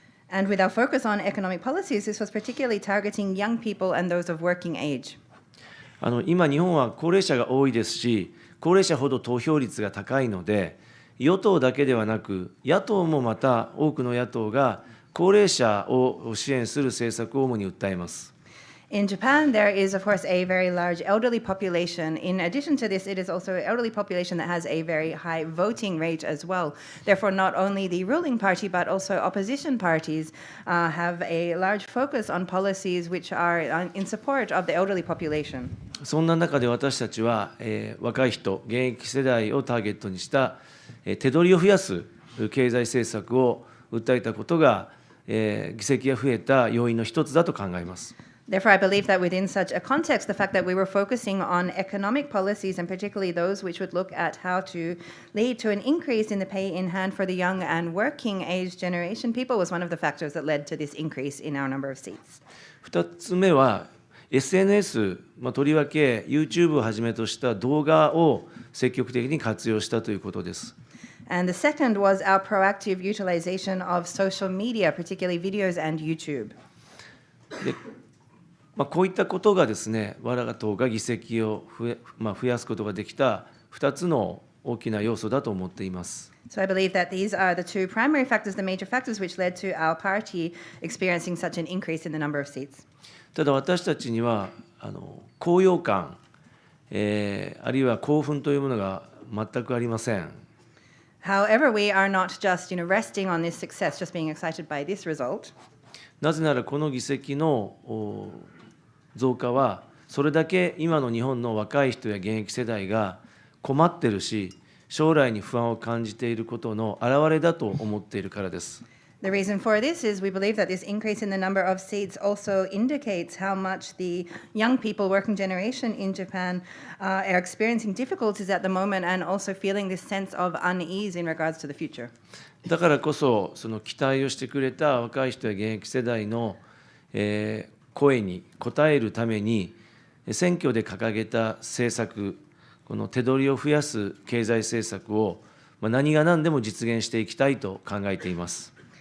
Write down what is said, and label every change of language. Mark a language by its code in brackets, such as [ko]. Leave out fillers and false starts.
[en] And with our focus on economic policies, this was particularly targeting young people and those of working age. [ja] 今、日本は高齢者が多いですし、高齢者ほど投票率が高いので、与党だけではなく、野党もまた多くの野党が高齢者を支援する政策を主に訴えます。 [en] In Japan, there is, of course, a very large elderly population. In addition to this, it is also an elderly population that has a very high voting rate as well. Therefore, not only the ruling party, but also opposition parties have a large focus on policies which are in support of the elderly population. [ja] そんな中で私たちは、若い人、現役世代をターゲットにした、手取りを増やす経済政策を訴えたことが、議席が増えた要因の一つだと考えます。 [en] Therefore, I believe that within such a context, the fact that we were focusing on economic policies, and particularly those which would look at how to lead to an increase in the pay in hand for the young and working age generation people, was one of the factors that led to this increase in our number of seats. [ja] 2つ目は、SNS、とりわけ YouTube をはじめとした動画を積極的に活用したということです。 [en] And the second was our proactive utilization of social media, particularly videos and YouTube. [ja] でこういったことがですね、我が党が議席を増やすことができた2つの大きな要素だと思っています。 [en] So I believe that these are the two primary factors, the major factors which led to our party experiencing such an increase in the number of seats. [ja] ただ私たちには高揚感、あるいは興奮というものが全くありません。 [en] However, we are not just, resting on this success, just being excited by this result. [ja] なぜならこの議席の増加は、それだけ今の日本の若い人や現役世代が困ってるし、将来に不安を感じていることの表れだと思っているからです。 [en] The reason for this is we believe that this increase in the number of seats also indicates how much the young people, working generation in Japan, are experiencing difficulties at the moment and also feeling this sense of unease in regards to the future. [ja] だからこそ、その期待をしてくれた若い人や現役世代の、声に応えるために、選挙で掲げた政策、この手取りを増やす経済政策を、何が何でも実現していきたいと考えています。